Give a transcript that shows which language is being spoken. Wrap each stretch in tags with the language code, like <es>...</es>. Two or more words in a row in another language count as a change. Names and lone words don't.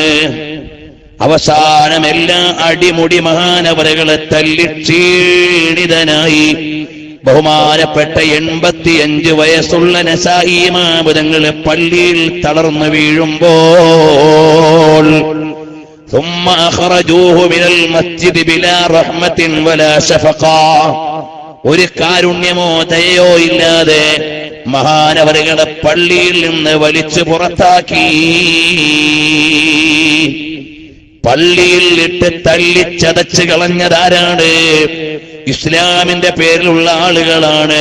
<ml>അവസാനം എല്ലാ അടിമുടി മഹാനവറുകളെ തല്ലി ക്ഷീണിതനായി ബഹുമാനപ്പെട്ട 85 വയസ്സുള്ള നസായി ഇമാമുതങ്ങളെ പള്ളിയിൽ തളർന്നു വീഴുമ്പോൾ</ml> <ar>ثم أخرجوه من المسجد بلا رحمة ولا شفقة,</ar> <ml>ഒരു കാരുണ്യമോ ദയയോ ഇല്ലാതെ മഹാനവറുകളെ പള്ളിയിൽ നിന്ന് വലിച്ചു പുറത്താക്കി. പള്ളിയിൽ ഇട്ട് തല്ലിച്ചതച്ച് കളഞ്ഞതാരാണ്? ഇസ്ലാമിന്റെ പേരിലുള്ള ആളുകളാണ്.</ml>